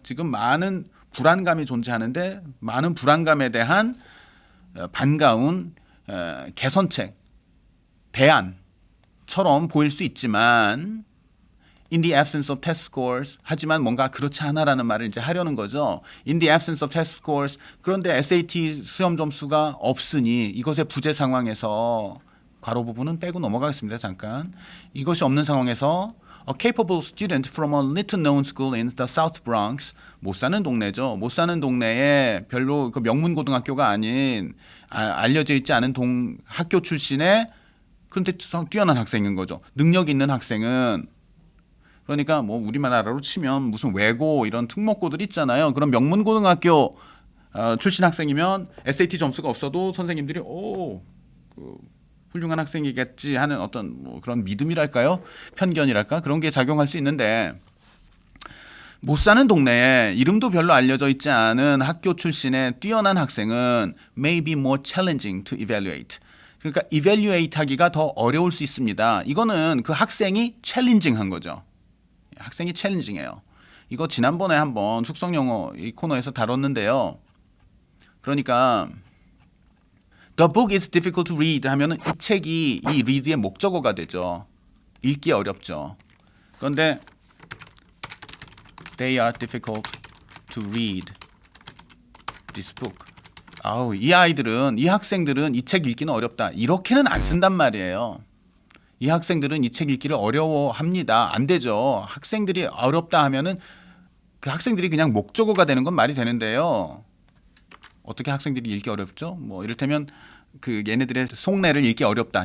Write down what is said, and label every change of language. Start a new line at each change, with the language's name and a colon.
Korean: 지금 많은 불안감이 존재하는데 많은 불안감에 대한 반가운 개선책 대안처럼 보일 수 있지만
English: in the absence of test scores
Korean: 하지만 뭔가 그렇지 않아라는 말을 이제 하려는 거죠.
English: in the absence of test scores
Korean: 그런데 SAT 수험 점수가 없으니 이것의 부재 상황에서 괄호 부분은 빼고 넘어가겠습니다. 잠깐. 이것이 없는 상황에서
English: a capable student from a little known school in the South Bronx
Korean: 못 사는 동네죠. 못 사는 동네에 별로 그 명문 고등학교가 아닌 알려져 있지 않은 학교 출신의 그런데 뛰어난 학생인 거죠. 능력 있는 학생은 그러니까 우리나라로 치면 무슨 외고 이런 특목고들 있잖아요. 그런 명문 고등학교 출신 학생이면 SAT 점수가 없어도 선생님들이 훌륭한 학생이겠지 하는 어떤 그런 믿음이랄까요? 편견이랄까? 그런 게 작용할 수 있는데 못 사는 동네에 이름도 별로 알려져 있지 않은 학교 출신의 뛰어난 학생은
English: may be more challenging to evaluate.
Korean: 그러니까 evaluate 하기가 더 어려울 수 있습니다. 이거는 그 학생이 challenging 한 거죠. 학생이 challenging해요. 이거 지난번에 한번 숙성영어 이 코너에서 다뤘는데요. 그러니까
English: The book is difficult to read
Korean: 하면은 이 책이 이 read의 목적어가 되죠. 읽기 어렵죠.
English: 그런데 They are difficult to read this book.
Korean: 아우, 이 아이들은, 이 학생들은 이 책 읽기는 어렵다. 이렇게는 안 쓴단 말이에요. 이 학생들은 이 책 읽기를 어려워합니다. 안 되죠. 학생들이 어렵다 하면은 그 학생들이 그냥 목적어가 되는 건 말이 되는데요. 어떻게 학생들이 읽기 어렵죠? 뭐 이를테면 그 얘네들의 속내를 읽기 어렵다.